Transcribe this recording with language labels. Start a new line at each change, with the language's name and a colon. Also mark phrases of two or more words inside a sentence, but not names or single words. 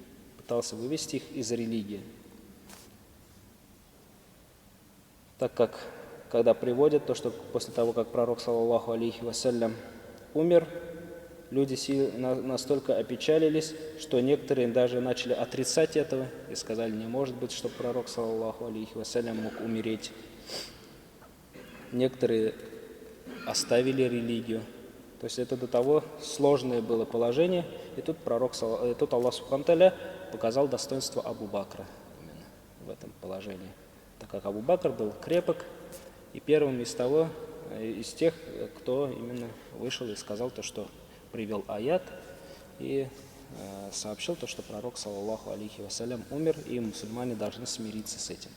Russian: Так как, когда приводят то, что после того, как пророк,
Arabic: صلى الله عليه وسلم,
Russian: умер, люди настолько опечалились, что некоторые даже начали отрицать этого и сказали, не может быть, что пророк,
Arabic: صلى الله عليه وسلم,
Russian: мог умереть. Некоторые оставили религию. То есть это до того сложное было положение, и тут Аллах
Arabic: سبحانه وتعالى
Russian: показал достоинство Абу Бакра именно в этом положении. Так как Абу Бакр был крепок и первым из тех, кто именно вышел и сказал то, что привел аят и сообщил то, что пророк,
Arabic: صلى الله عليه وسلم,
Russian: умер, и мусульмане должны смириться с этим.